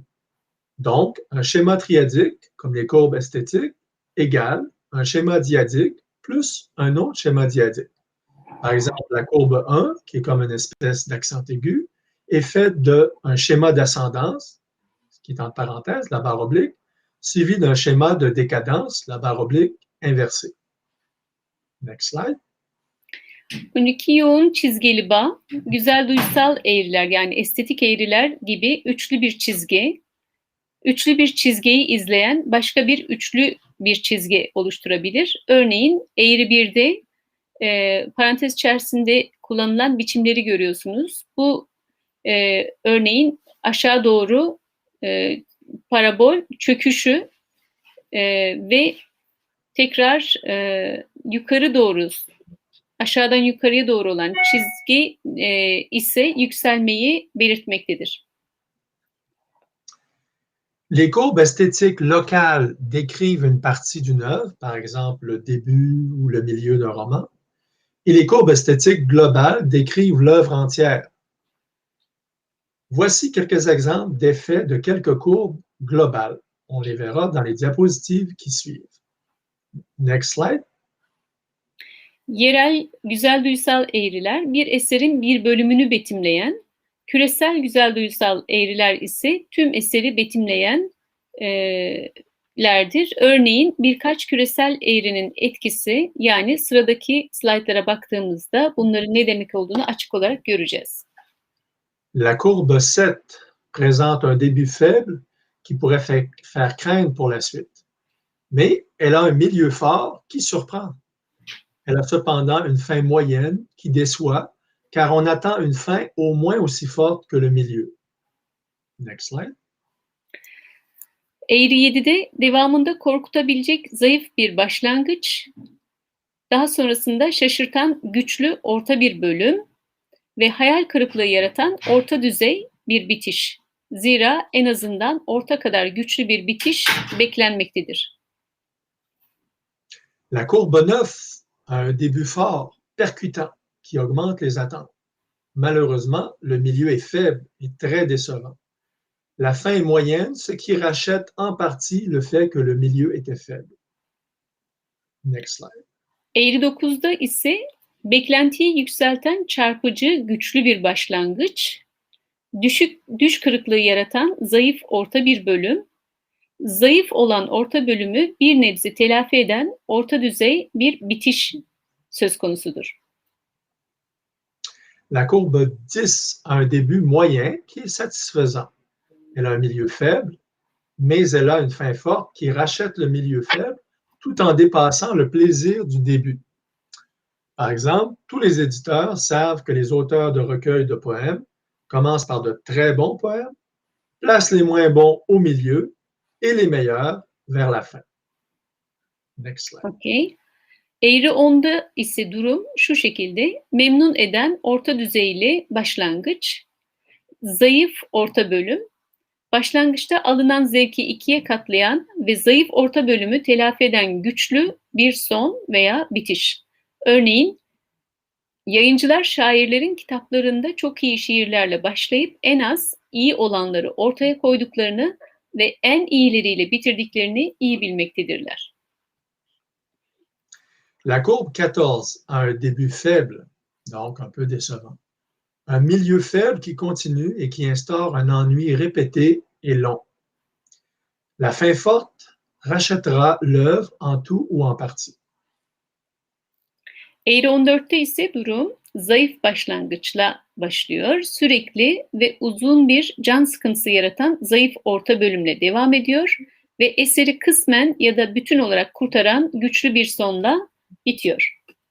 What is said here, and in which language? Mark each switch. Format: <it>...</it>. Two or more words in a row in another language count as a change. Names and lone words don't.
<fr>Donc, un schéma triadique, comme les courbes esthétiques, égale un schéma diadique plus un autre schéma diadique. Par exemple, la courbe 1, qui est comme une espèce d'accent aigu, est faite d'un schéma d'ascendance, qui est entre parenthèses, la barre oblique, suivi d'un schéma de décadence, la barre oblique inversée.</fr> <en>Next slide.</en> <tr>12 yoğun çizgili bağ, güzel duysal eğriler yani estetik eğriler gibi üçlü bir çizgi, üçlü bir çizgiyi izleyen başka bir üçlü bir çizgi oluşturabilir. Örneğin eğri 1'de parantez içerisinde kullanılan biçimleri görüyorsunuz. Bu örneğin aşağı doğru parabol çöküşü ve tekrar yukarı doğru, aşağıdan yukarıya doğru olan çizgi ise yükselmeyi belirtmektedir.</tr> <fr>Les courbes esthétiques locales décrivent une partie d'une œuvre, par exemple le début ou le milieu d'un roman, et les courbes esthétiques globales décrivent l'œuvre entière. Voici quelques exemples d'effets de quelques courbes globales. On les verra dans les diapositives qui suivent.</fr> <en>Next slide.</en> <tr>Yerel güzel duysal eğriler bir eserin bir bölümünü betimleyen, küresel güzel duysal eğriler ise tüm eseri betimleyenlerdir. Örneğin birkaç küresel eğrinin etkisi, yani sıradaki slaytlara baktığımızda bunların ne demek olduğunu açık olarak göreceğiz.</tr> <fr>La courbe 7 présente un début faible qui pourrait faire craindre pour la suite. Mais elle a un milieu fort qui surprend. Elle a cependant une fin moyenne qui déçoit, car on attend une fin au moins aussi forte que le milieu.</fr> <en>Next slide.</en> <tr>Eğri 7'de devamında korkutabilecek zayıf bir başlangıç, daha sonrasında şaşırtan güçlü orta bir bölüm ve hayal kırıklığı yaratan orta düzey bir bitiş. Zira en azından orta kadar güçlü bir bitiş beklenmektedir.</tr> <fr>La courbe 9 a un début fort, percutant, qui augmente les attentes. Malheureusement, le milieu est faible et très décevant. La fin est moyenne, ce qui rachète en partie le fait que le milieu était faible.</fr> <en>Next slide.</en> <tr>Eğri 9'da ise beklentiyi yükselten çarpıcı güçlü bir başlangıç, düş kırıklığı yaratan zayıf orta bir bölüm, zayıf olan orta bölümü bir nebze telafi eden orta düzey bir bitiş söz konusudur.</tr> <fr>La courbe 10 a un début moyen qui est satisfaisant. Elle a un milieu faible, mais elle a une fin forte qui rachète le milieu faible tout en dépassant le plaisir du début. Par exemple, tous les éditeurs savent que les auteurs de recueils de poèmes commencent par de très bons poèmes, placent les moins bons au milieu et les meilleurs vers la fin.</fr> <en>Next slide. Okay.</en> <tr>Eğri 10'da ise durum şu şekilde: memnun eden orta düzeyli başlangıç, zayıf orta bölüm, başlangıçta alınan zevki ikiye katlayan ve zayıf orta bölümü telafi eden güçlü bir son veya bitiş. Örneğin, yayıncılar şairlerin kitaplarında çok iyi şiirlerle başlayıp en az iyi olanları ortaya koyduklarını ve en iyileriyle bitirdiklerini iyi bilmektedirler.</tr> <fr>La courbe 14 a un début faible, donc un peu décevant. Un milieu faible qui continue et qui instaure un ennui répété et long. La fin forte rachètera l'œuvre en tout ou en partie.</fr> <tr>Eğri 14'te ise durum zayıf başlangıçla başlıyor. Sürekli ve uzun bir can sıkıntısı yaratan zayıf orta bölümle devam ediyor ve eseri kısmen ya da bütün olarak kurtaran güçlü bir sonla bitiyor.</tr>